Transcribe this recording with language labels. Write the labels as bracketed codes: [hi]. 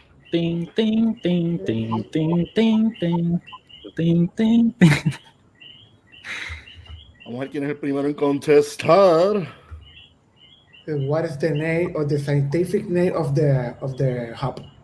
[es] Ting, ting, ting, ting, ting, ting, ting, ting, ting, ting. Vamos a ver quién es el primero en contestar. [en] What is the name or the scientific name of the hop?